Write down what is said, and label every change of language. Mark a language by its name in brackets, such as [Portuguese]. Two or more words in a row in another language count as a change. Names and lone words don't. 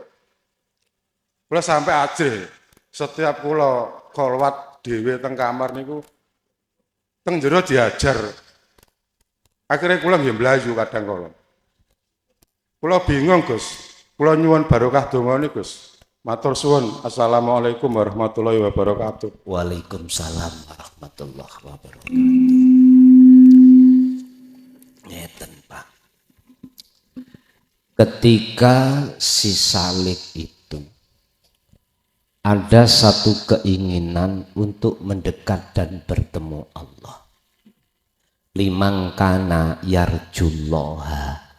[Javanese] Kula sampai ajih setiap kula kholwat dhewe teng kamar niku teng jero diajar. Akhirnya kula nggih mlayu kadang kala. Kula bingung, Gus. Kula nyuwun barokah dongane, Gus. Matur suwun. [Arabic] السلام عليكم ورحمة الله وبركاته. وعليكم السلام ورحمة الله وبركاته. [Javanese] Ngeten, Pak. [Indonesian] Ketika si Salih itu ada satu keinginan untuk mendekat dan bertemu Allah. [Arabic] لمن كان يرجو الله.